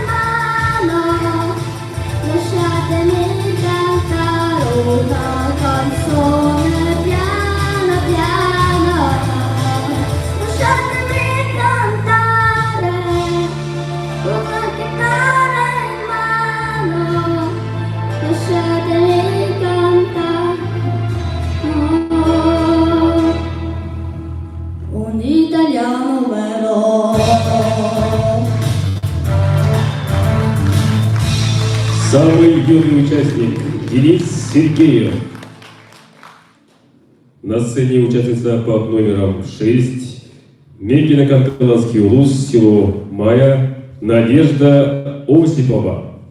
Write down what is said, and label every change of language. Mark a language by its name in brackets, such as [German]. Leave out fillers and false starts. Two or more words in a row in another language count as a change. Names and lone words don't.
[Italian] mano, lasciatemi cantare una canzone piano piano, lasciatemi cantare con la chitarra in mano, lasciatemi cantare, un italiano vero. [Russian] Самый юный участник Денис Сергеев. На сцене участница под номером 6, Мекино-Канталанский улус, село Мая, Надежда Осипова.